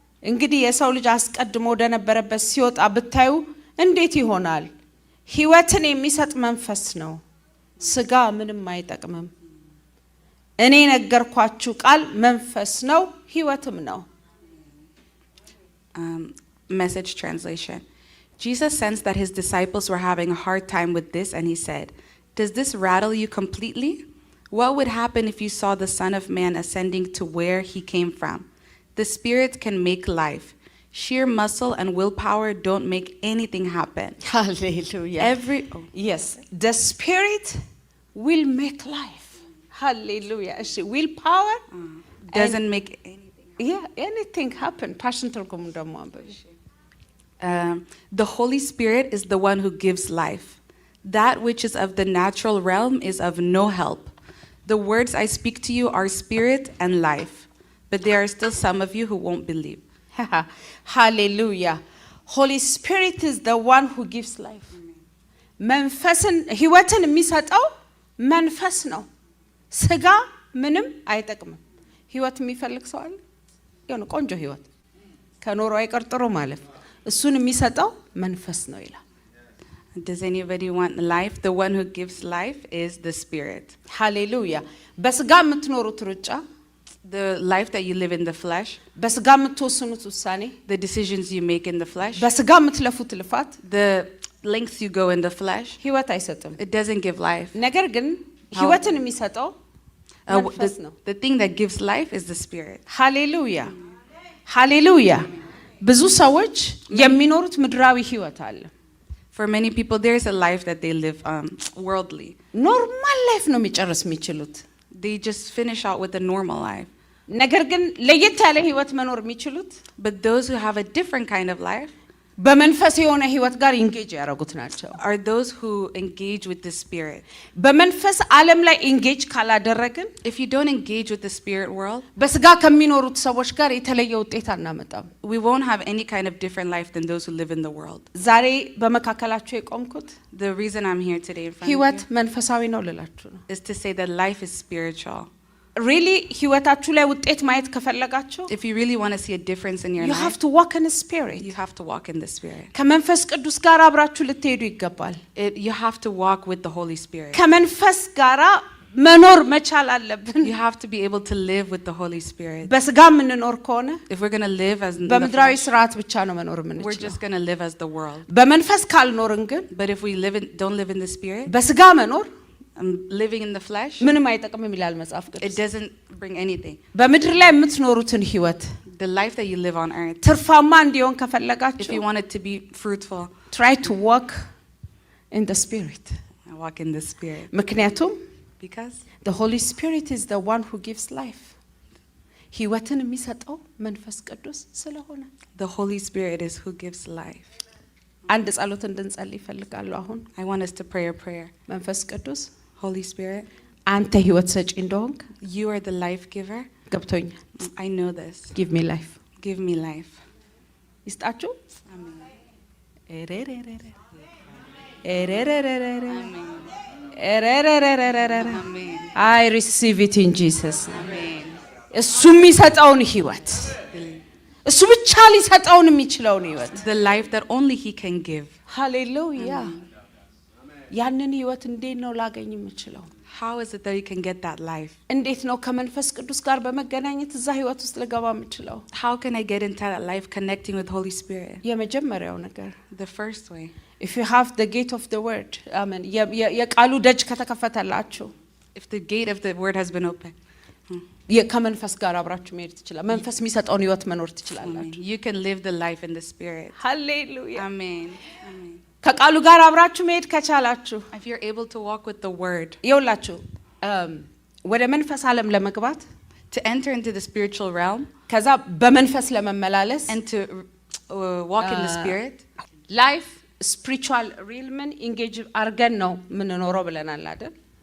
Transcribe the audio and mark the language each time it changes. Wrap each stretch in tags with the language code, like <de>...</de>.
<am>እንግዲህ የሰው ልጅ አስቀድሞ ወደ ነበረበት ሲወጣ ብታዩ እንዴት ይሆናል? ሕይወትን የሚሰጥ መንፈስ ነው፣ ስጋ ምንም አይጠቅምም። እኔ ነገርኳችሁ ቃል መንፈስ ነው ሕይወትም ነው።</am> <en>Message translation. Jesus sensed that his disciples were having a hard time with this, and he said, "Does this rattle you completely? What would happen if you saw the Son of Man ascending to where he came from? The Spirit can make life. Sheer muscle and willpower don't make anything happen." Hallelujah. Yes, the Spirit will make life. Hallelujah. Willpower doesn't make anything happen.</en> <am>Passion ተርጉሙ ደግሞ</am> <en>the Holy Spirit is the one who gives life. That which is of the natural realm is of no help. The words I speak to you are spirit and life, but there are still some of you who won't believe. Hallelujah. Holy Spirit is the one who gives life.</en> <am>መንፈስን ሕይወትን የሚሰጠው መንፈስ ነው። ስጋ ምንም አይጠቅምም። ሕይወት የሚፈልግ ሰው አለ? የሆነ ቆንጆ ሕይወት ከኖሮ አይቀርጥሮ ማለት እሱን የሚሰጠው መንፈስ ነው ይላል።</am> <en>Does anybody want life? The one who gives life is the Spirit.</en> <am>Hallelujah. በስጋ የምትኖሩት ሩጫ</am> <en>the life that you live in the flesh,</en> <am>በስጋ የምትወስኑት ውሳኔ</am> <en>the decisions you make in the flesh,</en> <am>በስጋ የምትለፉት ልፋት</am> <en>the lengths you go in the flesh,</en> <am>ሕይወት አይሰጥም።</am> <en>it doesn't give life.</en> <am>ነገር ግን ሕይወትን የሚሰጠው መንፈስ ነው።</am> <en>The thing that gives life is the Spirit. Hallelujah. Hallelujah.</en> <am>ብዙ ሰዎች የሚኖሩት ምድራዊ ሕይወት አለ።</am> <en>For many people there is a life that they live worldly.</en> <am>ኖርማል ላይፍ ነው የሚጨርስ የሚችሉት።</am> <en>They just finish out with a normal life.</en> <am>ነገር ግን ለየት ያለ ሕይወት መኖር የሚችሉት</am> <en>but those who have a different kind of life</en> <am>በመንፈስ የሆነ ሕይወት ጋር ኢንጌጅ ያደረጉት ናቸው።</am> <en>are those who engage with the Spirit.</en> <am>በመንፈስ ዓለም ላይ ኢንጌጅ ካላደረግን</am> <en>if you don't engage with the spirit world</en> <am>በስጋ ከሚኖሩት ሰዎች ጋር የተለየ ውጤት አናመጣም።</am> <en>we won't have any kind of different life than those who live in the world.</en> <am>ዛሬ በመካከላችሁ የቆምኩት</am> <en>the reason I'm here today in front</en> <am>ሕይወት</am> <en>of you</en> <am>መንፈሳዊ ነው ልላችሁ ነው።</am> <en>is to say that life is spiritual.</en> <am>really ሕይወታችሁ ላይ ውጤት ማየት ከፈለጋችሁ</am> <en>if you really want to see a difference in your you life have to walk in the spirit. you have to walk in the Spirit.</en> <am>ከመንፈስ ቅዱስ ጋር አብራችሁ ልትሄዱ ይገባል።</am> <en>You have to walk with the Holy Spirit.</en> <am>ከመንፈስ ጋር መኖር መቻል አለብን።</am> <en>you have to be able to live with the Holy Spirit.</en> <am>በስጋ የምንኖር ከሆነ</am> <en>if we're going to live as</en> <am>በምድራዊ ስርዓት ብቻ ነው መኖር</am> <en>we're</en> <am>የምንችለው።</am> <en>just going to live as the world.</en> <am>በመንፈስ ካልኖርን ግን</am> <en>but if we don't live in the Spirit</en> <am>በስጋ መኖር</am> <en>living in the flesh</en> <am>ምንም አይጠቅምም ይላል መጽሐፍ ቅዱስ።</am> <en>it doesn't bring anything.</en> <am>በምድር ላይ የምትኖሩትን ሕይወት</am> <en>the life that you live on earth,</en> <am>ትርፋማ እንዲሆን</am> <en>if</en> <am>ከፈለጋችሁ</am> <en>you want it to be fruitful, try to walk in the spirit. walk in the Spirit.</en> <am>ምክንያቱም</am> <en>because the Holy Spirit is the one who gives life.</en> <am>ሕይወትን የሚሰጠው መንፈስ ቅዱስ ስለሆነ</am> <en>the Holy Spirit is who gives life.</en> <am>አንድ ጸሎት እንድንጸልይ እፈልጋለሁ አሁን።</am> <en>I want us to pray a prayer.</en> <am>መንፈስ ቅዱስ</am> <en>Holy Spirit,</en> <am>አንተ ሕይወት ሰጪ እንደሆንክ</am> <en>you are the life giver.</en> <am>ገብቶኛል።</am> <en>I know this. give me life. give me life.</en> <am>ይስጣችሁ።</am> <en>Amen. Amen. I receive it in Jesus name. Amen.</en> <am>እሱ የሚሰጠውን ሕይወት እሱ ብቻ ሊሰጠውን የሚችለውን ሕይወት</am> <en>the life that only he can give.</en> <am>ሃሌሉያ። ያንን ህይወት እንዴት ነው ላገኝ የምችለው?</am> <en>How is it that you can get that life?</en> <am>እንዴት ነው ከመንፈስ ቅዱስ ጋር በመገናኘት እዛ ህይወት ውስጥ ልገባ የምችለው?</am> <en>How can I get into that life connecting with Holy Spirit?</en> <am>የመጀመሪያው ነገር</am> <en>The first way, if you have the gate of the word, amen,</en> <am>የቃሉ ደጅ ከተከፈተላችሁ,</am> <en>if the gate of the word has been opened,</en> <am>ከመንፈስ ጋር አብራችሁ መሄድ ትችላላችሁ። መንፈስ የሚሰጠውን ህይወት መኖር ትችላላችሁ።</am> <en>you can live the life in the Spirit.</en> <am>ሃሌሉያ።</am> <en>Amen. Amen.</en> <am>ከቃሉ ጋር አብራችሁ መሄድ ከቻላችሁ,</am> <en>If you're able to walk with the word,</en> <am>ይኸውላችሁ ወደ መንፈስ ዓለም ለመግባት,</am> <en>to enter into the spiritual realm,</en> <am>ከዛ በመንፈስ ለመመላለስ,</am> <en>and to walk in the Spirit,</en> <am>ላይፍ ስፒሪቹዋል ሪልምን ኢንጌጅ አርገን ነው የምንኖረው ብለናል አይደል?</am>